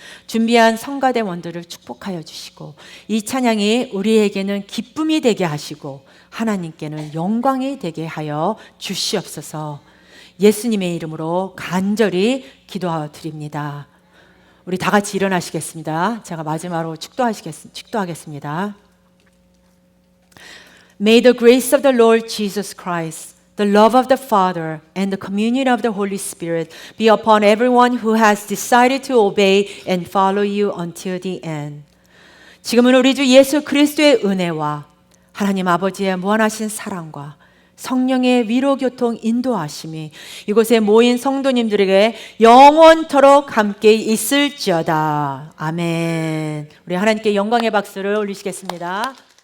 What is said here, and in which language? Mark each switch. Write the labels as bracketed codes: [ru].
[ko] 준비한 성가대원들을 축복하여 주시고 이 찬양이 우리에게는 기쁨이 되게 하시고 하나님께는 영광이 되게 하여 주시옵소서. 예수님의 이름으로 간절히 기도드립니다. 우리 다 같이 일어나시겠습니다. 제가 마지막으로 축도하겠습니다. [en] May the grace of the Lord Jesus Christ, the love of the Father, and the communion of the Holy Spirit be upon everyone who has decided to obey and follow you until the end. [ko] 지금은 우리 주 예수 그리스도의 은혜와 하나님 아버지의 무한하신 사랑과 성령의 위로교통 인도하심이 이곳에 모인 성도님들에게 영원토록 함께 있을지어다. 아멘. 우리 하나님께 영광의 박수를 올리시겠습니다.